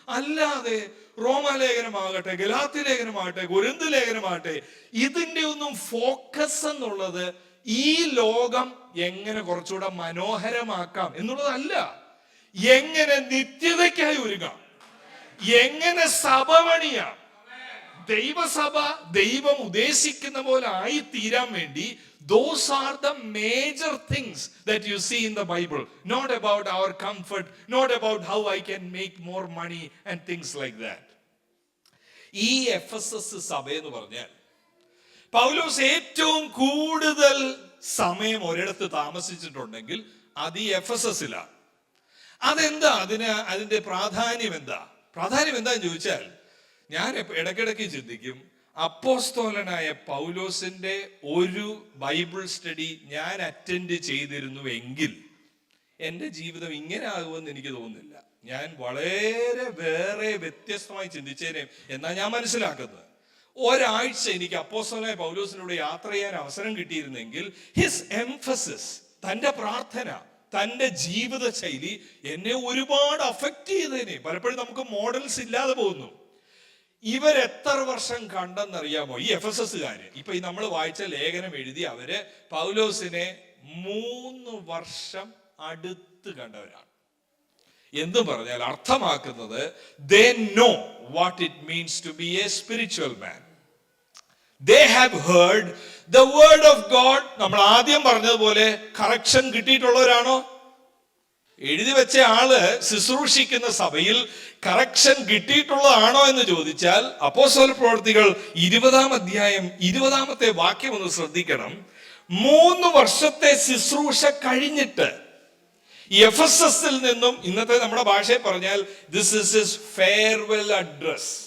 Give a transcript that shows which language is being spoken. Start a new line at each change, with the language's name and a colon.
Malayalam: അല്ലാതെ റോമാലേഖനമാകട്ടെ, ഗലാത്യ ലേഖനമാകട്ടെ, കൊരിന്ത് ലേഖനമാകട്ടെ, ഇതിന്റെ ഒന്നും ഫോക്കസ് എന്നുള്ളത് ഈ ലോകം എങ്ങനെ കുറച്ചുകൂടെ മനോഹരമാക്കാം എന്നുള്ളതല്ല. എങ്ങനെ നിത്യതയ്ക്കായി ഒരുങ്ങാം, എങ്ങനെ സഭ പണിയാം, ദൈവസഭ ദൈവം ഉദ്ദേശിക്കുന്ന പോലെ ആയി തീരാൻ വേണ്ടി,
English: those are the major things that you see in the Bible. Not about our comfort, not about how I can make more money and things like that.
Malayalam: ഈ എഫെസസ് സഭ എന്ന് പറഞ്ഞാൽ പൗലോസ് ഏറ്റവും കൂടുതൽ സമയം ഒരിടത്ത് താമസിച്ചിട്ടുണ്ടെങ്കിൽ അത് ഈ എഫെസസിലാണ്. അതെന്താ? അതിന്റെ പ്രാധാന്യം എന്താന്ന് ചോദിച്ചാൽ, ഞാൻ ഇടയ്ക്കിടയ്ക്ക് ചിന്തിക്കും, അപ്പോസ്തലനായ പൗലോസിന്റെ ഒരു ബൈബിൾ സ്റ്റഡി ഞാൻ അറ്റൻഡ് ചെയ്തിരുന്നുവെങ്കിൽ എൻ്റെ ജീവിതം ഇങ്ങനെ ആകുമെന്ന് എനിക്ക് തോന്നുന്നില്ല. ഞാൻ വളരെ വേറെ വ്യത്യസ്തമായി ചിന്തിച്ചേനെ എന്നാ ഞാൻ മനസ്സിലാക്കുന്നത്. ഒരാഴ്ച എനിക്ക് അപ്പോസ്തലനായ പൗലോസിനോട് യാത്ര ചെയ്യാൻ അവസരം കിട്ടിയിരുന്നെങ്കിൽ
English: his emphasis,
Malayalam: തന്റെ പ്രാർത്ഥന, തന്റെ ജീവിത ശൈലി എന്നെ ഒരുപാട് അഫക്റ്റ് ചെയ്തേനെ. പലപ്പോഴും നമുക്ക് മോഡൽസ് ഇല്ലാതെ പോകുന്നു. ഇവരെത്ര വർഷം കണ്ടെന്നറിയാമോ? ഈ എഫെസസുകാര് ഇപ്പൊ ഈ നമ്മൾ വായിച്ച ലേഖനം എഴുതി അവര് പൗലോസിനെ 3 വർഷം അടുത്ത് കണ്ടവരാണ്. എന്തു പറഞ്ഞാൽ അർത്ഥമാക്കുന്നത്,
English: they know what it means to be a spiritual man. They have heard the word of God.
Malayalam: നമ്മൾ ആദ്യം പറഞ്ഞതുപോലെ കറക്ഷൻ കിട്ടിയിട്ടുള്ളവരാണോ? എഴുതി വെച്ച ആള് ശുശ്രൂഷിക്കുന്ന സഭയിൽ കറക്ഷൻ കിട്ടിയിട്ടുള്ളതാണോ എന്ന് ചോദിച്ചാൽ, അപ്പോസ്തല പ്രവൃത്തികൾ 20-ാം അധ്യായം 20-ാമത്തെ വാക്യം ഒന്ന് ശ്രദ്ധിക്കണം. 3 വർഷത്തെ ശുശ്രൂഷ കഴിഞ്ഞിട്ട് എഫെസസിൽ നിന്നും, ഇന്നത്തെ നമ്മുടെ ഭാഷയിൽ പറഞ്ഞാൽ
English: this is his farewell address.